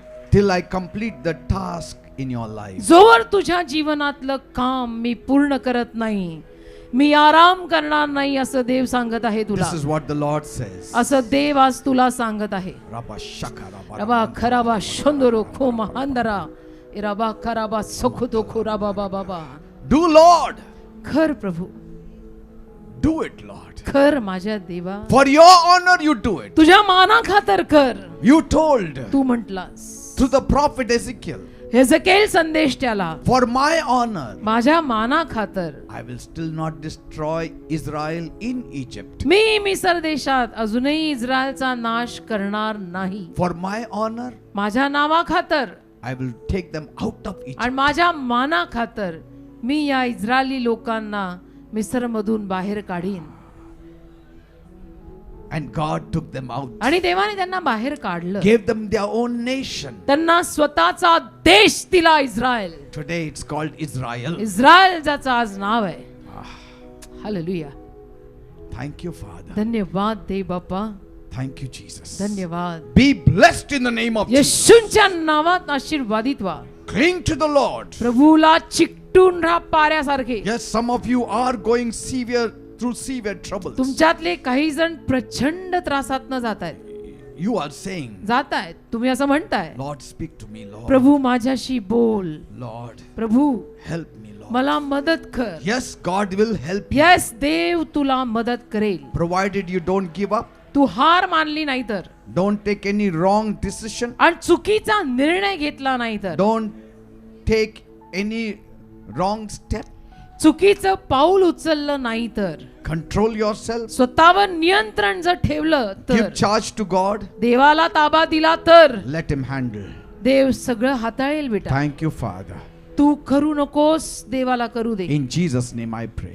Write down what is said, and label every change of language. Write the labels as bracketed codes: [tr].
[en] till I complete the task in your life. [mr] जोवर तुझ्या जीवनातलं काम मी पूर्ण करत नाही, मी आराम करणार नाही असं देव सांगत आहे तुला. [en] This is what the Lord says. [mr] असं देव आज तुला सांगत आहे. Rabba shaka rabba रबा rabba. खराबा शंदरो खो महांदरा रबा खराबा सुखदो खो रबा बाबा. [en] Do, Lord. [mr] खर प्रभू, [en] Do it, Lord. [mr] कर माझ्या देवा, [en] For your honor you do it. [mr] तुझ्या माना खातर कर. [en] You told [mr] Tu म्हटलास [en] through the prophet Ezekiel, [mr] हेzekiel संदेश त्याला, [en] for my honor [mr] माझ्या माना खातर [en] I will still not destroy Israel in Egypt. [mr] मी मिस्र देशात अजूनही इस्रायलचा नाश करणार नाही. [en] For my honor [mr] माझ्या नावा खातर [en] I will take them out of Egypt. [mr] आणि माझ्या माना खातर मी या इस्रायली लोकांना मिस्र मधून बाहेर काढीन. [en] And God took them out, [mr] आणि देवाने त्यांना बाहेर काढलं, [en] gave them their own nation. [mr] त्यांना स्वतःचा देश दिला Israel. [en] Today it's called Israel. [mr] Israel ज्याचं आज नाव आहे. हालेलुया. [en] Thank you, Father. [mr] धन्यवाद दे बाप्पा, [en] Thank you, Jesus. [mr] धन्यवाद. [en] Be blessed in the name of Jesus. [mr] येशूंच्या नावात आशीर्वादित व्हा. [en] Cling to the Lord. [mr] प्रभूला चिकटून राहा पाऱ्यासारखे. [en] Yes, some of you are going through severe troubles. [mr] तुमच्यातले काही जण प्रचंड त्रासातनं जात आहेत. [en] You are saying, [mr] जात आहेत, तुम्ही असं म्हणताय, [en] Lord, speak to me, Lord. [mr] प्रभू माझ्याशी बोल. [en] Lord, [mr] प्रभू [en] help me, Lord. [mr] मला मदत कर. [en] Yes, God will help you. [mr] Yes, देव तुला मदत करेल. [en] Provided you don't give up, [mr] तू हार मानली नाही तर, [en] don't take any wrong decision, [mr] आणि चुकीचा निर्णय घेतला नाही तर, [en] don't take any wrong step, [mr] चुकीचं पाऊल उचललं नाही तर, [en] control yourself, [mr] स्वतःवर नियंत्रण जर ठेवलं तर, [en] give charge to God, [mr] देवाला ताबा दिला तर, [en] let Him handle. [mr] देव सगळं हाताळेल बेटा. [en] Thank you, Father. [mr] तू करू नकोस, देवाला करू दे. [en] In Jesus' name I pray.